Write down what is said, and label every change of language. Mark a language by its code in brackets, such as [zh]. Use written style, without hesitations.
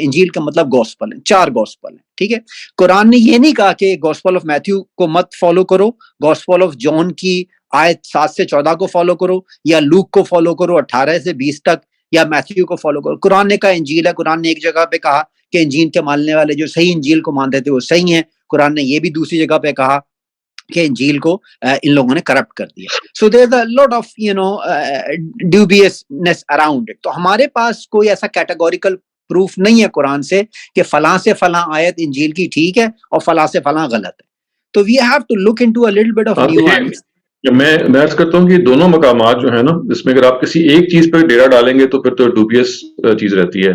[ur] انجیل کا مطلب گوسپل ہے، 4 گوسپل ہیں. ٹھیک ہے، قرآن نے یہ نہیں کہا کہ گوسپل آف میتھیو کو مت فالو کرو، گوسپل آف جان کی آیت 7 سے 14 کو فالو کرو، یا لوک کو فالو کرو 18 سے 20 تک، یا میتھیو کو فالو کرو. قرآن نے کہا انجیل ہے. قرآن نے ایک جگہ پہ کہا کہ انجیل کے ماننے والے جو صحیح انجیل کو مانتے تھے وہ صحیح ہیں. قرآن نے یہ بھی دوسری جگہ پہ کہا کہ انجیل کو ان لوگوں نے کرپٹ کر دیا. [en] So there is a lot of dubiousness around it. [ur] تو ہمارے پاس کوئی ایسا کیٹیگوریکل پروف نہیں ہے قرآن سے کہ فلاں سے فلاں آیت انجیل کی ٹھیک ہے اور فلاں سے فلاں غلط ہے. [en] تو we have to look into a little bit of nuance. [ur] میں عرض کرتا ہوں کہ دونوں مقامات جو ہیں نا، اس میں اگر آپ کسی ایک چیز پر ڈیرا ڈالیں گے تو پھر تو ڈوبیس چیز رہتی ہے.